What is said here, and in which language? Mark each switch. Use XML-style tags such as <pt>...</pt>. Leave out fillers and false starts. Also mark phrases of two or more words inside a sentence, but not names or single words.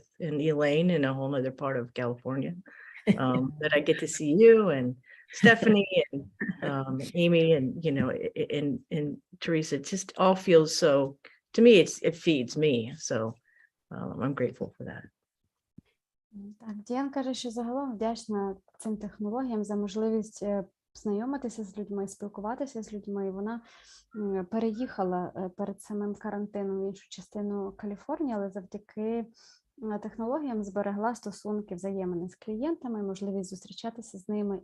<en>And Elaine in a whole other part of California, that I get to see you and Stephanie and Amy and, and Teresa. It just all feels so, to me, it feeds me. So I'm grateful for that.</en> <uk>Так, Діан каже, що загалом вдячна цим технологіям за можливість знайомитися з людьми, спілкуватися з людьми. Вона переїхала перед самим карантином в іншу частину Каліфорнії, але завдяки технологіям зберегла стосунки взаємини з клієнтами, можливість зустрічатися з ними.</uk>